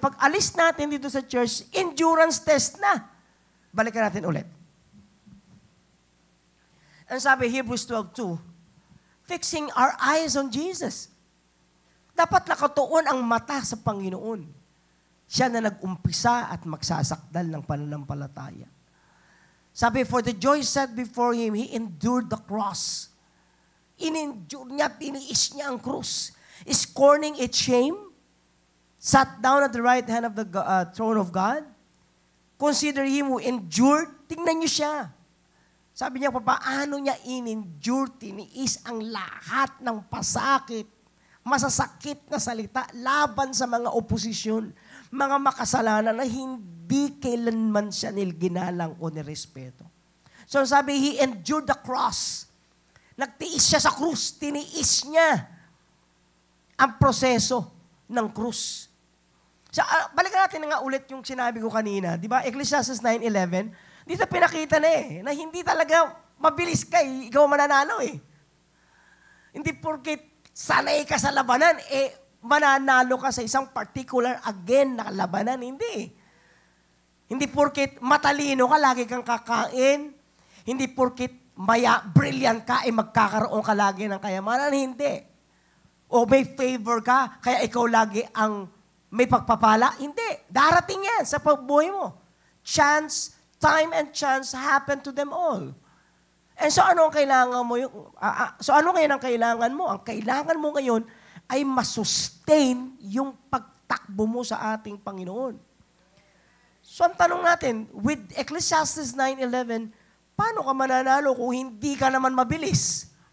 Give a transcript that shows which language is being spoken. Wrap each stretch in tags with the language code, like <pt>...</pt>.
<tl>Pag alis natin dito sa church, endurance test na. Balikan natin ulit. Ang sabi,</tl> <en>Hebrews 12:2, fixing our eyes on Jesus.</en> <tl>Dapat nakatuon ang mata sa Panginoon. Siya na nag-umpisa at magsasakdal ng pananampalataya. Sabi,</tl> <en>for the joy set before Him, He endured the cross.</en> <tl>In-endure niya, tiniis niya ang krus.</tl> <en>Scorning its shame, sat down at the right hand of the throne of God. Consider Him who endured.</en> <tl>Tingnan niyo siya. Sabi niya, paano niya in-endure, tiniis ang lahat ng pasakit, masasakit na salita laban sa mga oposisyon, mga makasalanan na hindi kailanman siya nilginalang o nirespeto. So sabi,</tl> <en>He endured the cross.</en> <tl>Nagtiis siya sa krus, tiniis niya ang proseso ng krus. So, balikan natin nga ulit yung sinabi ko kanina. Di ba? Ecclesiastes 9:11, dito pinakita na hindi talaga mabilis ka, ikaw mananalo Hindi porket sanay ka sa labanan, mananalo ka sa isang particular na labanan. Hindi. Hindi porket matalino ka, lagi kang kakain. Hindi porket brilliant ka, magkakaroon ka lagi ng kayamanan. Hindi. O may favor ka, kaya ikaw lagi ang may pagpapala. Hindi. Darating yan sa pagbuhay mo.</tl> <en>Time and chance happen to them all.</en> <tl>And so ano ang kailangan mo? Ano ngayon ang kailangan mo? Ang kailangan mo ngayon ay masustain yung pagtakbo mo sa ating Panginoon. So ang tanong natin, with Ecclesiastes 9:11, paano ka mananalo kung hindi ka naman mabilis?</tl>